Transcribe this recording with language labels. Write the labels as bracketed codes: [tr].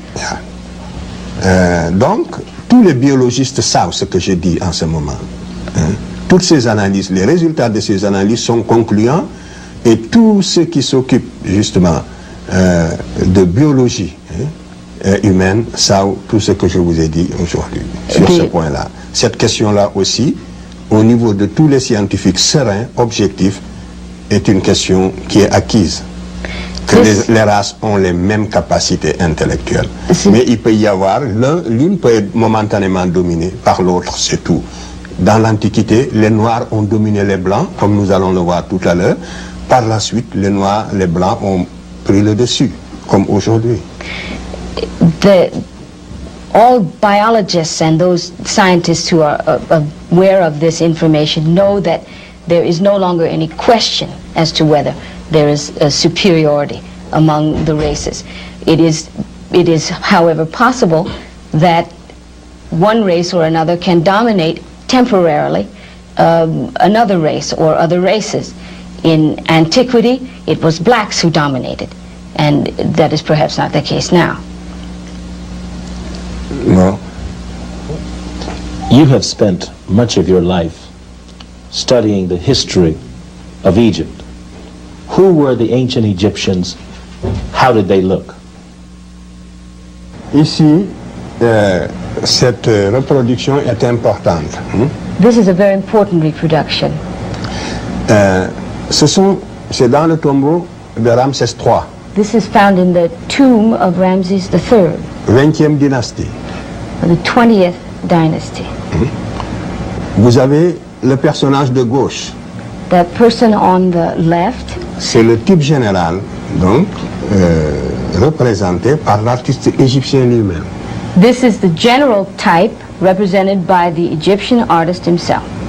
[en] Yeah. [fr] Donc, tous les biologistes savent ce que je dis en ce moment. Toutes ces analyses, les résultats de ces analyses sont concluants et tous ceux qui s'occupent justement de biologie humaine savent tout ce que je vous ai dit aujourd'hui sur ce point-là. Cette question-là aussi, au niveau de tous les scientifiques sereins, objectifs, est une question qui est acquise. Que les races ont les mêmes capacités intellectuelles. Mais il peut y avoir, l'une peut être momentanément dominée par l'autre, c'est tout. Dans l'Antiquité, les Noirs ont dominé les Blancs, comme nous allons le voir tout à l'heure. Par la suite, les Noirs, les Blancs ont pris le dessus, comme aujourd'hui. [en] All biologists and those scientists who are aware of this information know that there is no longer any question as to whether there is a superiority among the races. It is, however, possible that one race or another can dominate temporarily another race or other races. In antiquity, it was blacks who dominated, and that is perhaps not the case now. No. You have spent much of your life studying the history of Egypt. Who were the ancient Egyptians? How did they look? [fr] Ici, cette reproduction est importante. [en] This is a very important reproduction. [fr] C'est dans le tombeau de Ramsès III. [en] This is found in the tomb of Ramses III. [fr] 20e dynastie. [en] The 20th dynasty. [fr] Vous avez le personnage de gauche. [en] That person on the left. [fr] C'est le type général, donc, représenté par l'artiste égyptien lui-même. [en] This is the general type represented by the Egyptian artist himself.